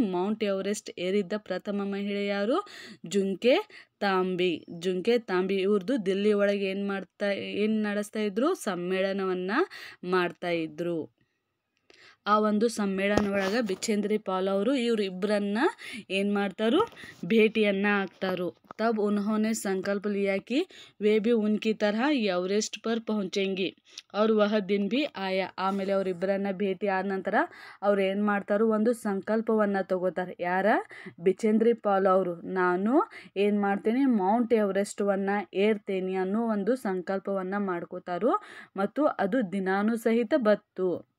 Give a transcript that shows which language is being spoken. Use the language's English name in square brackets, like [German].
[Kannada] Mount Everest ಏರಿದ್ದ ಪ್ರಥಮ ಮಹಿಳೆ ಯಾರು? ಜುಂಕೆ ತಾಂಬಿ. ಇವ್ರದ್ದು ದಿಲ್ಲಿ ಒಳಗೆ ಏನು ನಡೆಸ್ತಾ ಇದ್ರು? ಸಮ್ಮೇಳನವನ್ನು ಮಾಡ್ತಾ ಇದ್ರು. ಆ ಒಂದು ಸಮ್ಮೇಳನ ಒಳಗೆ ಬಿಚೇಂದ್ರಿ ಪಾಲ್ ಅವರು ಇವರಿಬ್ಬರನ್ನ ಏನು ಮಾಡ್ತಾರು? ಭೇಟಿಯನ್ನು ಆಗ್ತಾರು. [Hindi] तब उन्होंने संकल्प लिया कि वे भी उनकी तरह एवरेस्ट पर पहुँचेंगी और वह दिन भी आया. [Kannada] ಆಮೇಲೆ ಅವರಿಬ್ಬರನ್ನ ಭೇಟಿ ಆದ ನಂತರ ಅವ್ರು ಏನು ಮಾಡ್ತಾರೋ ಒಂದು ಸಂಕಲ್ಪವನ್ನು ತಗೋತಾರೆ. ಯಾರ? ಬಿಚೇಂದ್ರಿ ಪಾಲ್ ಅವರು. ನಾನು ಏನು ಮಾಡ್ತೀನಿ, ಮೌಂಟ್ ಎವರೆಸ್ಟನ್ನು ಏರ್ತೇನೆ ಅನ್ನೋ ಒಂದು ಸಂಕಲ್ಪವನ್ನು ಮಾಡ್ಕೋತಾರೋ ಮತ್ತು ಅದು ದಿನಾನೂ ಸಹಿತ ಬತ್ತು.